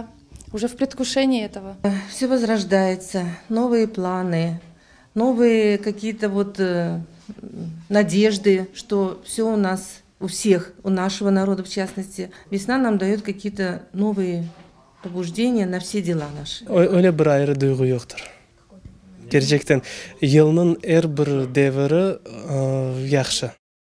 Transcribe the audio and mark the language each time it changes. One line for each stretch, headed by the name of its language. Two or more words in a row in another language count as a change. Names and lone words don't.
Russian: Уже в предвкушении этого. Все возрождается, новые планы, новые какие-то надежды, что все у нас, у всех, у нашего народа в частности. Весна нам дает какие-то новые побуждения на все дела наши.
Gagauz: Öyle bir ayrı duygu yoktur. Gerçekten yılının her bir devri yaxşı.